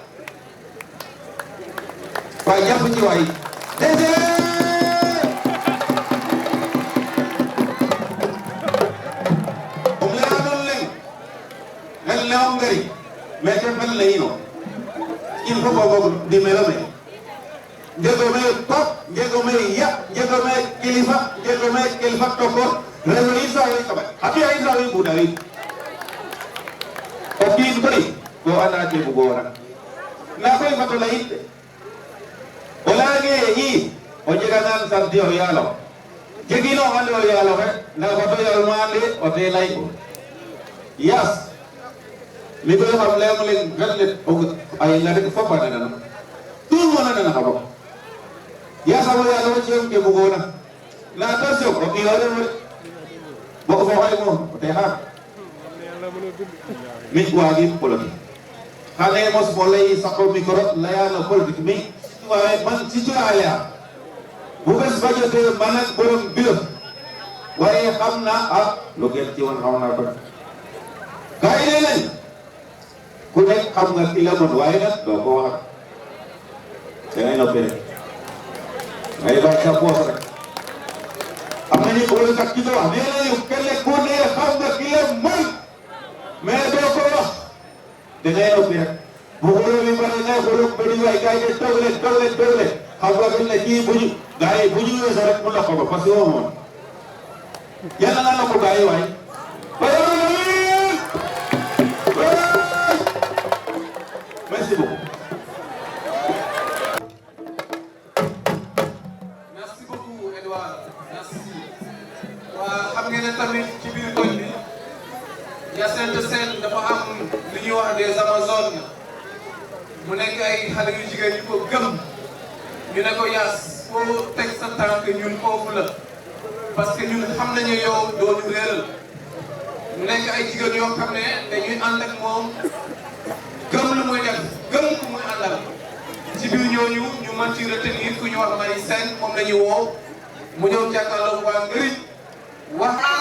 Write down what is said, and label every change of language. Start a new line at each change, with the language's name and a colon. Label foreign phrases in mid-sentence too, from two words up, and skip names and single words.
Wolof: waaye jàpp ci waay
Serer: DG um leyanon leŋ xel ne om ngari mais te fel leyino
French: il faut
Serer: ko fog dimelo me njegome top njegome ya njegome kilifa tokor rewe isawi kaɓay xa mbiya isawi budawi o kiin koy ko anda ke bugoona nda koy fato leyit de o leyange i o jegangan sarti o yaalo jegino ande o yaalo xe nda fato yalma ande o te ley ko yas mi koy xam leyong leŋ fel le a yenga rek fop a nanana
French: tout le monde
Serer: a nana xa fop yasamo yaalo ciyong ke bugoona nda attention o ɓiyo rewo bo o foxay moom o te xaar mi waagim politique xane mos mo ley saqo micro leyano politique mi man citoyen leya
Wolof: bu bes ba jotee man ak borom bureau waaye xam naa lu gën ci woon xam naa ko ga i ne nañ ku nekk xam nga ki la mën waaye nag doo ko wax dangay noppi rek ngay bàyyi sa poos rek am nañu wala kat ki ko wax nee nañu kenn ku ne xam nga ki la mën mais doo ko wax dangay noppi rek bu xuloo bi pare ngay xuloo ba di waay gars yi de toog leen xam nga dañ ne kii bu ñu gars yi bu ñu weesoo rek mu ndox ko
French: parce que
Wolof: woo moom yàlla nga nokk gars yi waay
French: merci beaucoup. merci beaucoup Edouard merci.
Wolof: waa xam ngeen ne tamit ci biir koñ bi Hyacinthe Sène dafa am li ñuy wax
French: des amazones
Wolof: mu nekk ay xale yu jigéen yu ko gëm ñu ne ko Yaas foo teg sa tànk ñun foofu la
French: parce que
Wolof: ñun xam nañu yow doo ñu réeral mu nekk ay jigéen yoo xam ne dañuy ànd ak moom gëm lu muy def gëm ku muy àndal ci biir ñooñu ñu mën ci retenir ku ñu wax Marie Sène moom la ñu woo mu ñëw jàkkaarloo waa Ngëriñ wax.